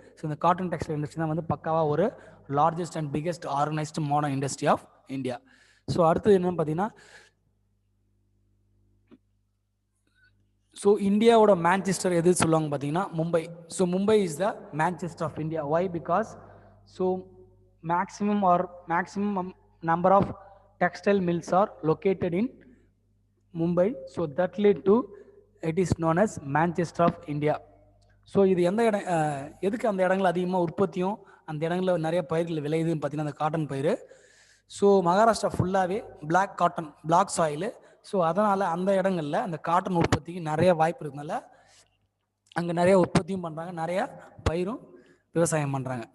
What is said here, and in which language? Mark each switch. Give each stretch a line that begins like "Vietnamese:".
Tamil: So இந்த cotton textile industry தான் வந்து பக்காவாக ஒரு largest and biggest organised modern industry of India. So அடுத்தது என்னன்னு பார்த்தீங்கன்னா, ஸோ இந்தியாவோட மேன்செஸ்டர் எது சொல்லுவாங்க பார்த்தீங்கன்னா Mumbai.
English: So Mumbai is the Manchester of India. Why? Because so maximum number of textile mills are located in Mumbai. So that led to it is known as Manchester of India.
Tamil: So இது எந்த இடம், எதுக்கு அந்த இடங்கள் அதிகமாக உற்பத்தியும் அந்த இடங்களில் நிறைய பயிர்கள் விளையுதுன்னு பார்த்தீங்கன்னா அந்த காட்டன் பயிர். ஸோ மகாராஷ்டிரா ஃபுல்லாகவே black cotton, black soil. So அதனால் அந்த இடங்களில் அந்த காட்டன் உற்பத்திக்கு நிறைய வாய்ப்பு இருக்கிறதுனால அங்கே நிறைய உற்பத்தியும் பண்ணுறாங்க, நிறையா பயிரும் விவசாயம் பண்ணுறாங்க.